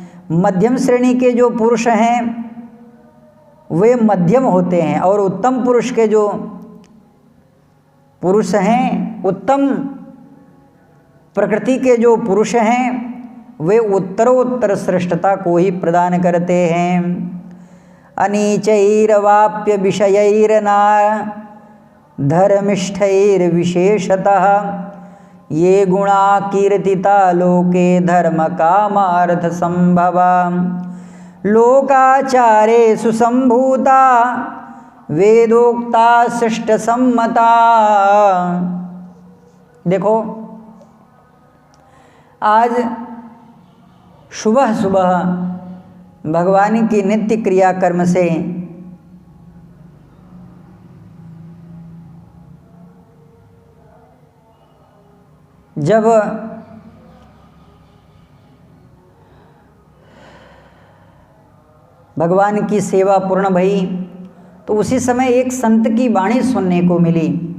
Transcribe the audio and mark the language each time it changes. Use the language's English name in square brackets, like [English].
[Hindi] मध्यम श्रेणी के जो पुरुष हैं वे मध्यम होते हैं और उत्तम पुरुष के जो पुरुष हैं, उत्तम प्रकृति के जो पुरुष हैं वे उत्तरोत्तर श्रेष्ठता को ही प्रदान करते हैं। [Sanskrit] अनीचैर्वाप्य विषयैर्ना धर्मिष्ठैर्विशेषतः ये गुणा कीर्तिता लोके धर्म कामार्थ संभवा लोकाचारे सुसंभूता वेदोक्ता शिष्ट सम्मता। [Hindi] देखो आज सुबह सुबह भगवान की नित्य क्रियाकर्म से जब भगवान की सेवा पूर्ण भई तो उसी समय एक संत की वाणी सुनने को मिली।